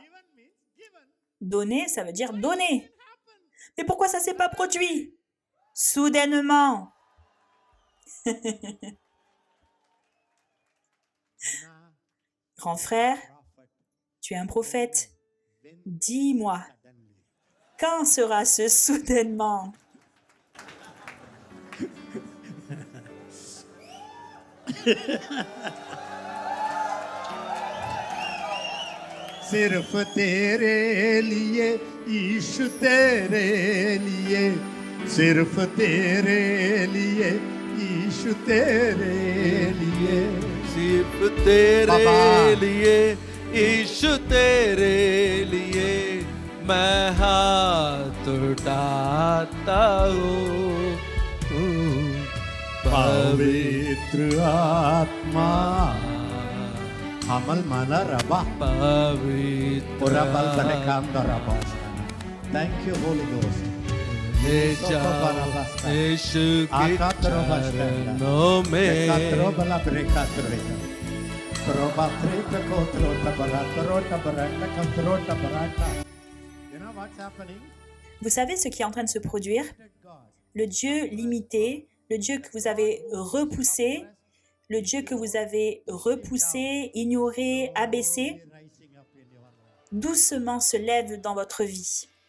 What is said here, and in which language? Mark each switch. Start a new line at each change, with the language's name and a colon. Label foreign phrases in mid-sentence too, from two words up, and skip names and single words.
French: Donner, ça veut dire donner. Mais pourquoi ça ne s'est pas produit? Soudainement. Grand frère, tu es un prophète. Dis-moi, quand sera ce soudainement?
Hindi: सिर्फ तेरे लिए ईश तेरे लिए सिर्फ तेरे लिए ईश तेरे लिए सिर्फ तेरे लिए ईश तेरे लिए मैं हाथ उठाता हूँ पवित्र आत्मा Hamal mana raba. Orabal barekanda raba.
English: Thank you, Holy Ghost.
Hindi: ले जाओ यीशु के चरणों में
French: Vous savez ce qui est en train de se produire? Le Dieu limité, le Dieu que vous avez repoussé, le Dieu que vous avez repoussé, ignoré, abaissé, doucement se lève dans votre vie.